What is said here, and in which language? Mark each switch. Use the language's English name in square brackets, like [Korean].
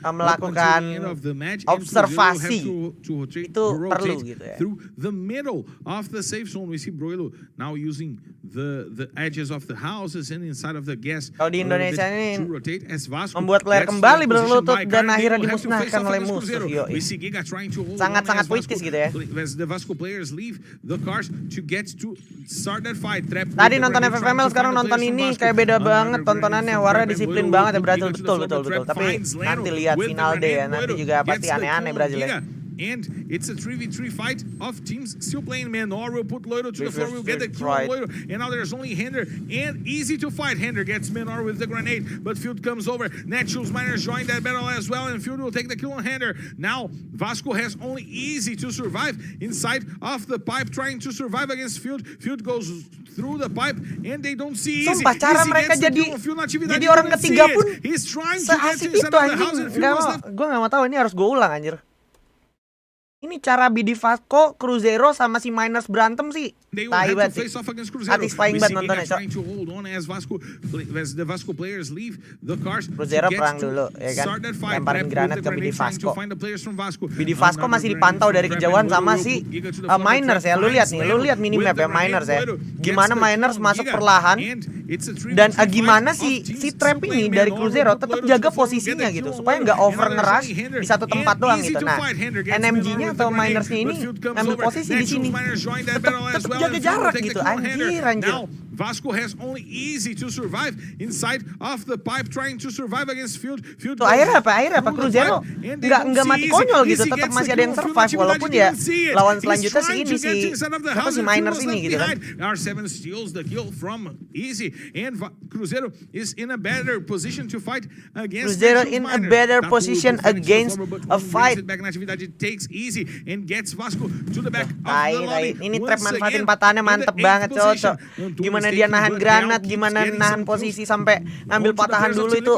[Indonesian] melakukan observasi itu perlu gitu ya. [English] Through the middle of the safe zone, we see Broilo now using the edges of the houses and inside of the gas. [Indonesian] Kalau di Indonesia ini [English] as Vasco [Indonesian] membuat player kembali berlutut dan akhirnya dimusnahkan oleh musuh. Sangat-sangat puitis gitu ya. [English] As the Vasco players leave the cars to get to start that fight. [Indonesian] Tadi nonton FFML, sekarang nonton ini kayak beda banget tontonannya. Warna disiplin banget ya Brazil, betul. Tapi nanti lihat final day ya, nanti juga pasti aneh-aneh Brazil ya. [English] And it's a 3v3 fight of teams still playing Menor. Will put Loiro to the floor. We'll get the kill on Loiro. And now there's only Hender. And easy to fight. Hender gets Menor with the grenade. But Field comes over. Naturals Miners join that battle as well. And Field will take the kill on Hender. Now Vasco has only easy to survive inside of the pipe, trying to survive against Field. Field goes through the pipe and they don't see easy. [Indonesian] Sumpah, cara mereka jadi orang ketiga pun seasik itu anjing. Gue gak mau tahu, ini harus gue ulang anjir. Ini cara BD Vasco, Cruzeiro sama si Miners berantem sih. Tai banget sih. Satisfying banget nontonnya, Cok. Cruzeiro perang dulu, ya kan. Lemparin granat ke BD Vasco. BD Vasco masih dipantau dari kejauhan sama si Miners ya. Lu lihat minimap ya Miners ya. Gimana Miners masuk perlahan. Dan gimana si Tramp ini dari Cruzeiro tetap jaga posisinya gitu. Supaya nggak over ngerush di satu tempat doang gitu. Nah, NMG-nya atau Minersnya ini ambil posisi di sini. Tetap jaga jarak gitu, anjir. [English] Vasco has only easy to survive inside of the pipe, trying to survive against Field. [Indonesian] Tuh akhirnya apa Cruzeiro nggak mati konyol gitu, tetap masih ada yang survive walaupun ya lawan selanjutnya si ini si Miners ini gitu kan. [English] R7 steals the kill from easy and Cruzeiro is in a better position to fight against. Cruzeiro in a better position against a fight. Takes easy and gets Vasco to the back of the lobby. [Indonesian] Ini trap manfaatin patahannya mantep banget, Cocok. Gimana dia nahan granat, gimana nahan posisi sampai ngambil patahan dulu itu.